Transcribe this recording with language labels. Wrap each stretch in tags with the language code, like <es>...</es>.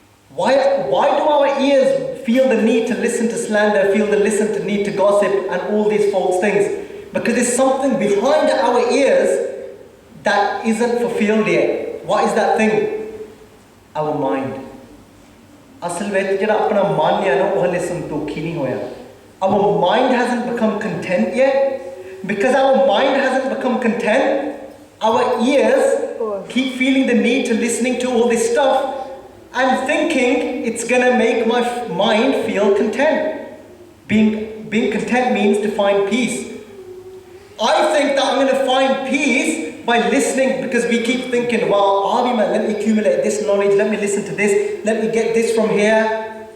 <en>Why do our ears feel the need to listen to slander, feel the need to gossip and all these false things? Because there's something behind our ears that isn't fulfilled yet. What is that thing? Our mind.</en> <pa>ਅਸਲ ਵਿੱਚ ਜਿਹੜਾ ਆਪਣਾ ਮਨ ਹੈ ਨਾ ਉਹ ਹਲੇ ਸੰਤੋਖੀ ਨਹੀਂ ਹੋਇਆ.</pa> <en>Our mind hasn't become content yet. Because our mind hasn't become content, our ears keep feeling the need to listening to all this stuff and thinking it's going to make my mind feel content. Being content means to find peace. I think that I'm going to find peace by listening because we keep thinking, well, let me accumulate this knowledge, let me listen to this, let me get this from here.</en>